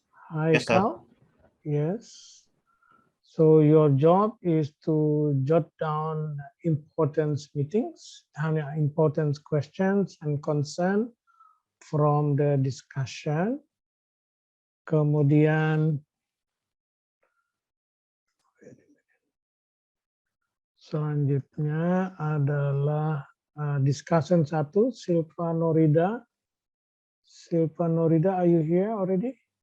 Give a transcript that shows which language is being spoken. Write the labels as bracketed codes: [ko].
[en] Haikal? Yes. So your job is to jot down important meetings, important questions and concern from the discussion. [id] Kemudian selanjutnya adalah discussion 1, Silva Norida. [en] Silva Norida, are you here already?